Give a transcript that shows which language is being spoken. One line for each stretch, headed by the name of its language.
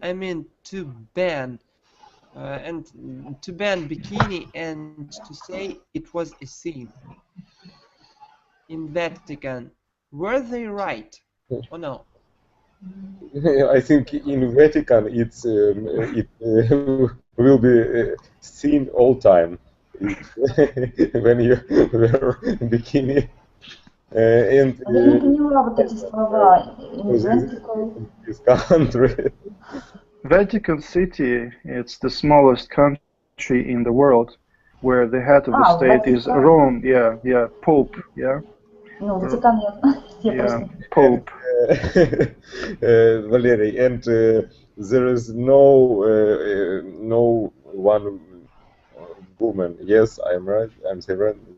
English: I mean, to ban bikini and to say it was a sin in Vatican. Were they right or no? I think in Vatican it will be seen all time when you wear bikini. And
Russian: Я не поняла вот эти слова.
English: this country. Vatican City, it's the smallest country in the world, where the head of the state is Rome. Yeah, Pope. Yeah.
Russian: Ну, Ватикан
English: Yeah, Pope. Valery, and there is no one woman. Yes, I'm right. I'm saying right.